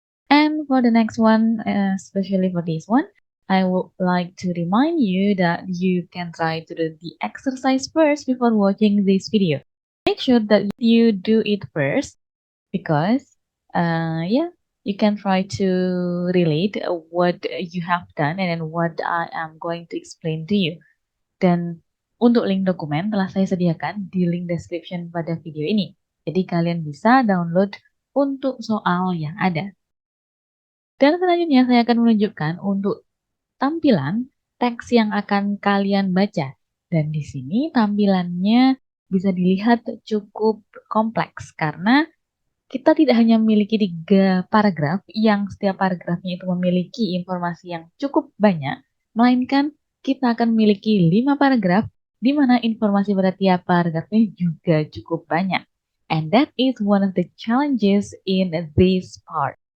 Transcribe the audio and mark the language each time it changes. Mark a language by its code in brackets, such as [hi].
[en] And for the next one, especially for this one, I would like to remind you that you can try to do the exercise first before watching this video. Make sure that you do it first because, you can try to relate what you have done and then what I am going to explain to you. [id] Dan untuk link dokumen telah saya sediakan di link description pada video ini. Jadi kalian bisa download untuk soal yang ada. Dan selanjutnya saya akan menunjukkan untuk tampilan teks yang akan kalian baca. Dan di sini tampilannya bisa dilihat cukup kompleks karena kita tidak hanya memiliki 3 paragraf yang setiap paragrafnya itu memiliki informasi yang cukup banyak, melainkan kita akan memiliki 5 paragraf di mana informasi pada tiap paragrafnya juga cukup banyak. [en] And that is one of the challenges in this part.